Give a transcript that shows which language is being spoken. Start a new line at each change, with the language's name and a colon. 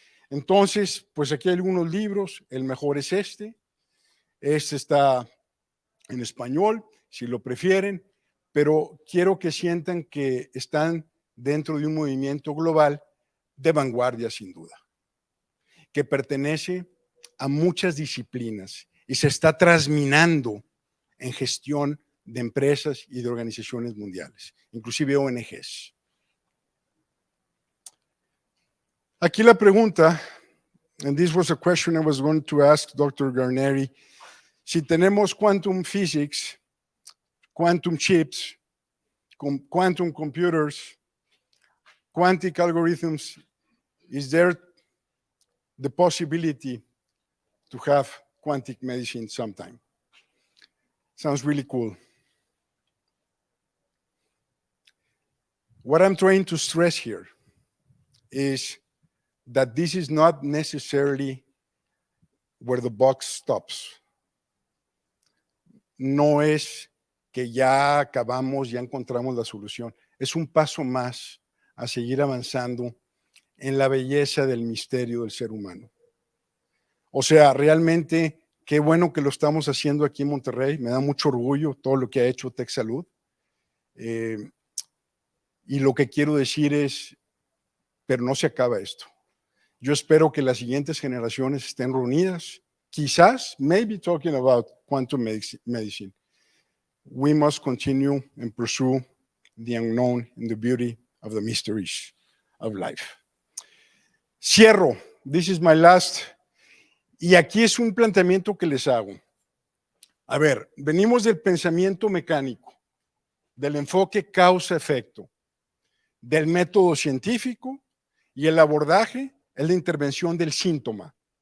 Spanish: Entonces, pues aquí hay algunos libros, el mejor es este está en español, si lo prefieren, pero quiero que sientan que están dentro de un movimiento global de vanguardia, sin duda, que pertenece a muchas disciplinas y se está trasminando en gestión de empresas y de organizaciones mundiales, inclusive ONGs. Aquí la pregunta,
English: and this was a question I was going to ask Dr. Garneri,
Spanish: si tenemos
English: quantum physics, quantum chips, quantum computers, quantic algorithms, is there the possibility to have quantic medicine sometime? Sounds really cool. What I'm trying to stress here is that this is not necessarily where the buck stops.
Spanish: No es que ya acabamos, ya encontramos la solución. Es un paso más a seguir avanzando en la belleza del misterio del ser humano. O sea, realmente, qué bueno que lo estamos haciendo aquí en Monterrey. Me da mucho orgullo todo lo que ha hecho Tech Salud. Y lo que quiero decir es, pero no se acaba esto. Yo espero que las siguientes generaciones estén reunidas, quizás,
English: maybe talking about quantum medicine. We must continue and pursue the unknown and the beauty of the mysteries of life.
Spanish: Cierro.
English: This is my last.
Spanish: Y aquí es un planteamiento que les hago. A ver, venimos del pensamiento mecánico, del enfoque causa-efecto, del método científico y el abordaje es la intervención del síntoma.